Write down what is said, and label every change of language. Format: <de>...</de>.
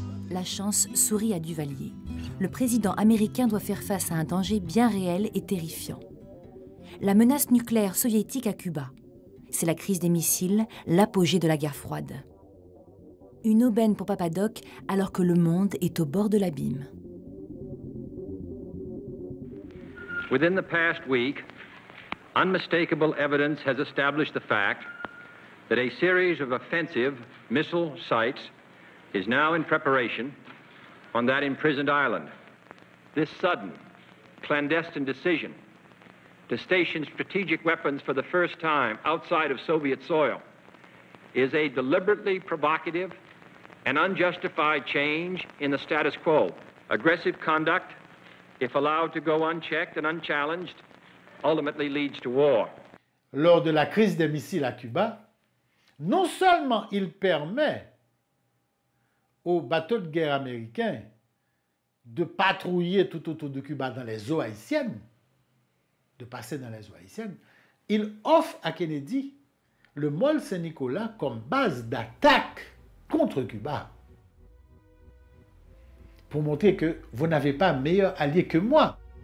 <fr>La chance sourit à Duvalier. Le président américain doit faire face à un danger bien réel et terrifiant. La menace nucléaire soviétique à Cuba. C'est la crise des missiles, l'apogée de la guerre froide. Une aubaine pour Papa Doc alors que le monde est au bord de l'abîme.</fr> <en>Within the past week, unmistakable evidence has established the fact that a series of offensive missile sites is now in preparation on that imprisoned island. This sudden, clandestine decision to station strategic weapons for the first time outside of Soviet soil is a deliberately provocative and unjustified change in the status quo. Aggressive conduct, if allowed to go unchecked and unchallenged, ultimately leads to war.</en> <fr>Lors de la crise des missiles à Cuba, non seulement il permet aux bateaux de guerre américains de patrouiller tout autour de Cuba dans les eaux haïtiennes, de passer dans les eaux haïtiennes, il offre à Kennedy le Mole Saint-Nicolas comme base d'attaque contre Cuba, pour montrer que vous n'avez pas meilleur allié que moi.</fr>